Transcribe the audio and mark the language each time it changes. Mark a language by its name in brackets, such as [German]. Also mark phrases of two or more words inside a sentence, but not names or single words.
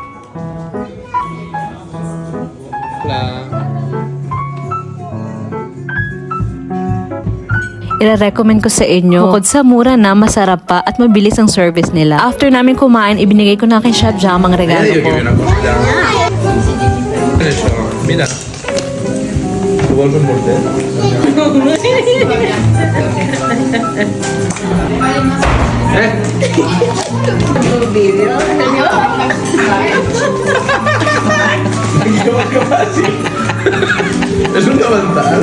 [Filipino] Ire-recommend ko sa inyo. Bukod sa mura na, masarap pa at mabilis ang service nila. After namin kumain, ibinigay ko na kay Chef Jam ang regalo ko. [Spanish] Mira. ¿Tú vuelves a morder? Es un cabantal.